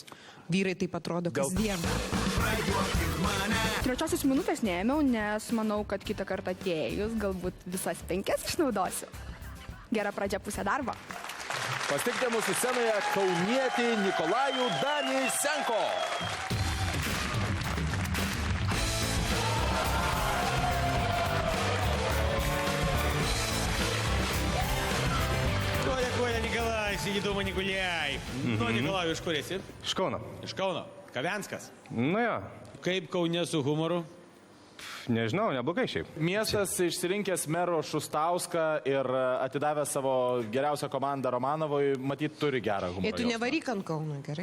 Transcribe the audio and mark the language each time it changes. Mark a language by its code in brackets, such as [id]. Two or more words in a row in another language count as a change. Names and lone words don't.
[lt] Vyrai taip atrodo kasdien. 3 minutės neėmiau, nes manau, kad kitą kartą atėjus galbūt visas 5 išnaudosiu. Gera pradžia, pusė darbo. Pasitikite mūsų scenoje kaunietį Nikolajų Danį Senko. [ru] Коля, Николай, сиди дома, не гуляй. Ну, Николай, [lt] iš kur esi? Iš Kauno. Iš Kauno. Kavenskas. Nu jo, Kaip Kaune su humoru? nežinau, neblogai šiaip. Miestas išsirinkęs mero Šustauską ir atidavęs savo geriausią komandą Romanovui, matyt, turi gerą humoro Jei tu jausmą. nevaryk ant Kauno, gerai?